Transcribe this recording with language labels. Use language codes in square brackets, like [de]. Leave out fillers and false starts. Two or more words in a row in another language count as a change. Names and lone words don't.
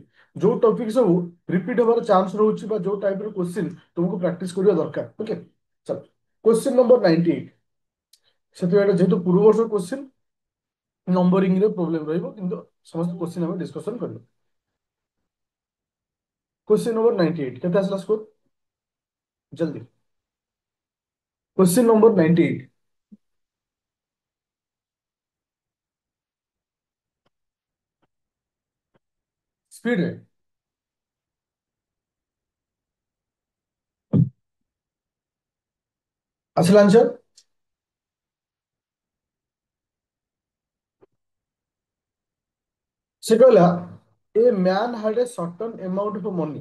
[or] ଯୋଉ ଟପିକ ସବୁ ରିପିଟ ହବାର ଚାନ୍ସ ରହୁଛି ବା ଯୋଉ ଟାଇପ ର କ୍ୱେଶ୍ଚିନ୍ ତୁମକୁ ପ୍ରାକ୍ଟିସ କରିବା ଦରକାର। ଓକେ, ଚଲ, [en] question number 98. [or] ସେଥିପାଇଁ ଯେହେତୁ ପୂର୍ବ ବର୍ଷ କ୍ୱେଶ୍ଚିନ୍, ନମ୍ବରିଂ ରେ ପ୍ରୋବ୍ଲେମ ରହିବ, କିନ୍ତୁ ସମସ୍ତ କ୍ୱେଶ୍ଚିନ୍ ଆମେ ଡିସ୍କସନ କରିବା। [en] question number 98 [or] କେତେ ଆସିଲା ସ୍କୋର? ଜଲ୍ଦି। [en] question number 98 speed [or] रे ଆସିଲା आंसर। [en] he said a man had a certain amount of money.